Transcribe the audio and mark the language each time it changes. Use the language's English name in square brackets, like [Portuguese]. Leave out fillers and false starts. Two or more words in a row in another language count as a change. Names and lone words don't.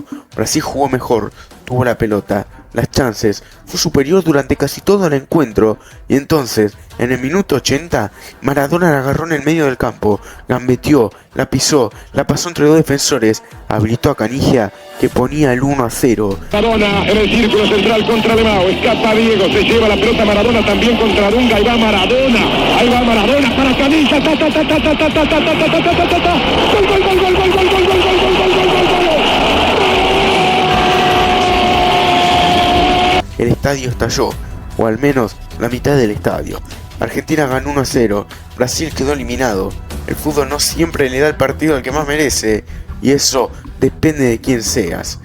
[Spanish] Brasil jugó mejor, tuvo la pelota, las chances, fue superior durante casi todo el encuentro, y entonces, en el minuto 80, Maradona la agarró en el medio del campo, gambeteó, la pisó, la pasó entre dos defensores, habilitó a Canigia, que ponía el 1-0. Maradona en el círculo central contra Lemao, escapa Diego, se lleva la pelota Maradona también contra Dunga, ahí va Maradona para Canigia, gol, gol, gol, gol, gol, gol, gol, gol, gol, gol. El estadio estalló, o al menos la mitad del estadio. Argentina ganó 1-0, Brasil quedó eliminado. El fútbol no siempre le da el partido al que más merece, y eso depende de quién seas.